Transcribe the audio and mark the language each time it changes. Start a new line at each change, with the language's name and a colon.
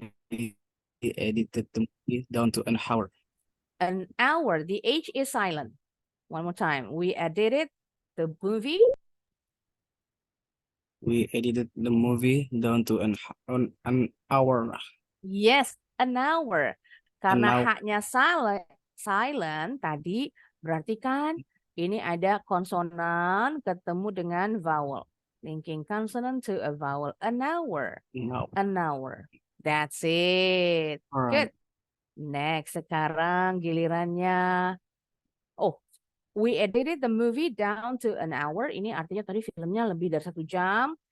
English: We edited the movie down to an hour. An hour. The H is silent. One more time. We edited the movie. We edited the movie down to an hour. Yes, an hour. Karena hour.
Indonesian: haknya silent tadi berarti kan ini ada konsonan ketemu dengan vowel.
English: Linking consonant to a vowel. An hour. No. An hour. That's it. Alright. Good.
Indonesian: Next, sekarang gilirannya.
English: Oh, we edited the movie down to an hour.
Indonesian: Ini artinya tadi filmnya lebih dari 1 jam.